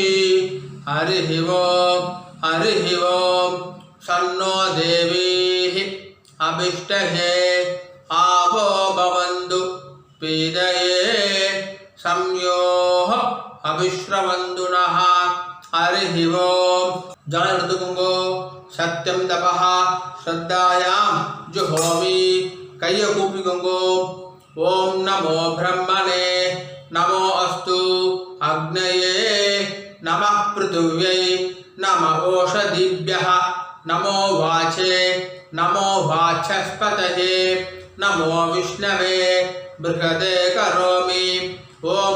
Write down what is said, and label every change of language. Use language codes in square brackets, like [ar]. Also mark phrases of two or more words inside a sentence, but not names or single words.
[sa] हरिः ओम्. हरिः ओम्. सन्नो देवीः अभिष्टहे आवो भवन्तु पीदये हरि ओम [ta] ஜல எடுத்துக்கோங்கோ [sa] सत्यं तपः श्रद्धायां जुहोमि [ta] கைய கூப்பிக்கோங்கோ [sa] ओम् नमो ब्रह्मणे नमो अस्तु अग्नये नमः पृथिव्यै नमः ओषधीभ्यः नमो वाचे नमो वाचस्पतये नमो विष्णवे बृहते करोमि ओम्